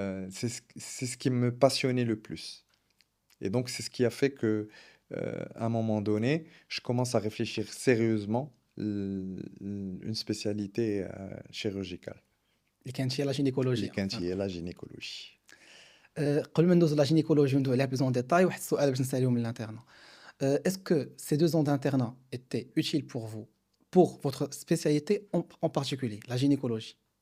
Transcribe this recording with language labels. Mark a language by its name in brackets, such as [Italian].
[French] C'est ce qui me passionnait le plus. Et donc, c'est ce qui a fait que, à un moment donné, je commence à réfléchir sérieusement une spécialité chirurgicale, [Arabic] اللي كانت هي لا جينيكولوجيا [French] les [Arabic] فهمت. [French] quintiers, la gynécologie. [Arabic] قبل ما ندوزو لا جينيكولوجي وندوي عليها [French] بلوز اون ديتاي [Arabic] واحد السؤال باش نساليو من الانترنا. [French] Est-ce que ces 2 ans d'internat étaient utiles pour vous, pour votre spécialité en particulier, la gynécologie?